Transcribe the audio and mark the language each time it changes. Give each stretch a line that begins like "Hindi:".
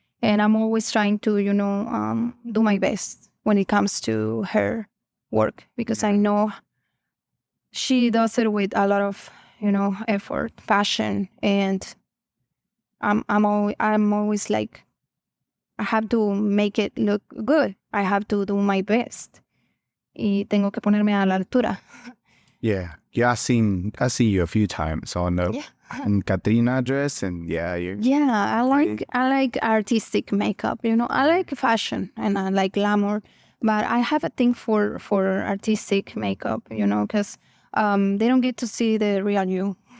English: And I'm always trying to, you know, do my best when it comes to her work, because I know she does it with a lot of, you know, effort, passion, and I'm always like, I have to make it look good. I have to do my best.
Spanish: Y tengo que ponerme a la altura.
English: Yeah. I seen you a few times on the Katrina dress, and I like artistic makeup. You know, I like fashion and I like glamour, but I have a thing for artistic makeup. You know, because they don't get to see the real you.